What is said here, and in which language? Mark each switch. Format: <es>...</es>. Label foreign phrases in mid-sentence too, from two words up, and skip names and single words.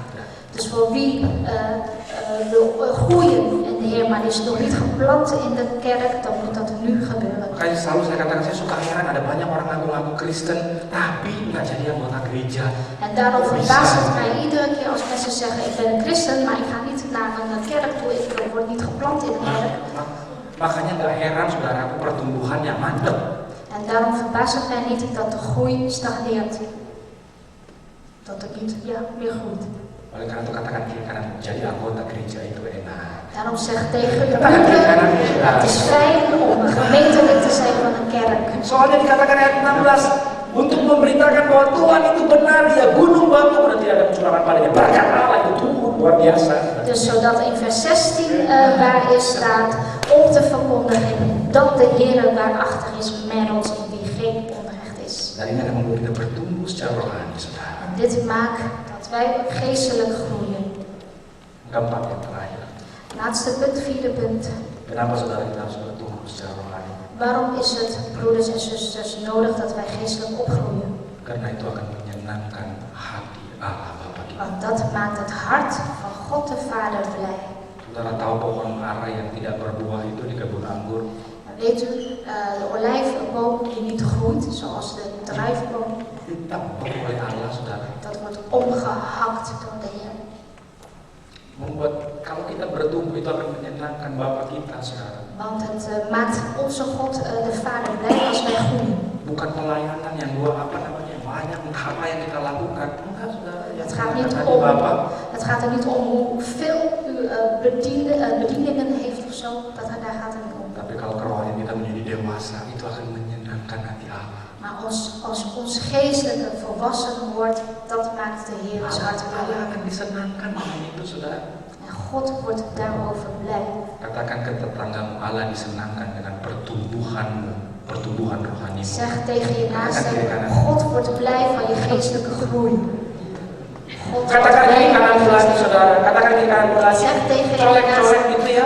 <nl>Dus voor wie wil groeien in de Heer, maar die is nog niet geplant in de kerk, dan moet dat nu gebeuren.</nl> <id>Makanya selalu saya katakan, saya suka heran ada banyak orang ngaku-ngaku Kristen tapi nggak jadi anggota gereja.</id> <nl>En daarom verbaast het mij iedere keer als mensen zeggen, ik ben een christen, maar ik ga niet naar een kerk toe, ik word niet geplant in een kerk.</nl> <id>Makanya nggak heran saudaraku pertumbuhannya mantep.</id> <nl>En daarom verbaast het mij niet dat de groei stagneert. Dat het niet meer groeit.</nl> <id>Oleh karena itu katakan kiri kanan, jadi anggota gereja itu enak.</id> <nl>Daarom zeg tegen de buren, het is fijn om een gemeentelid te zijn van een kerk.</nl> <id>Soalnya dikatakan ayat 16, untuk memberitakan bahwa Tuhan itu benar, Dia gunung batu dan tidak ada kecurangan padanya. Berkat Allah itu tumbuh luar biasa.</id> <nl>Dus zodat in vers 16 waarin staat om te verkondigen dat de Heer waarachter is met ons in wie geen onrecht is.</nl> <id>Dan ini akan membuat kita bertumbuh secara rohani, saudara.</id> <nl>En dit maakt dat wij geestelijk groeien.</nl> <id>Keempat yang terakhir.</id> <nl>Laatste punt, vierde punt.</nl> <id>Kenapa saudara kita harus bertumbuh secara rohani?</id> <nl>Waarom is het, broeders en zusters, nodig dat wij geestelijk opgroeien?</nl> <id>Karena itu akan menyenangkan hati Allah Bapa kita.</id> <nl>Want dat maakt het hart van God de Vader blij.</nl> <id>Saudara tahu pohon ara yang tidak berbuah itu di kebun anggur?</id> <nl>Weet u, de olijfboom die niet groeit, zoals de druivenboom,</nl> <id>Ditebang oleh Allah, saudara.</id> <nl>dat wordt omgehakt door de Heer.</nl> <id>Membuat kalau kita bertumbuh itu akan menyenangkan Bapa kita, saudara.</id> <nl>Want het maakt onze God, de Vader, blij als wij groeien.</nl> <id>Bukan pelayanan yang banyak entah apa yang kita lakukan. Enggak, saudara.</id> <nl>Het gaat er niet om hoeveel u bedieningen heeft of zo. Daar gaat het niet om.</nl> <id>Tapi kalau kerohanian kita menjadi dewasa, itu akan menyenangkan hati Allah.</id> <nl>Maar als ons geestelijke volwassen wordt, dat maakt de Heer ons hart blij.</nl> <id>Allah akan disenangkan dengan itu, saudara.</id> <nl>En God wordt daarover blij.</nl> <id>Katakan ke tetanggamu, Allah disenangkan dengan pertumbuhan rohanimu.</id> <nl>Zeg tegen je naaste, God wordt blij van je geestelijke groei.</nl> <id>Katakan kiri kanan lagi, saudara. Katakan kiri kanan lagi.</id> <nl>Zeg tegen je</nl> <id>Colek-colek</id> <nl>naaste,</nl> <id>gitu ya.</id>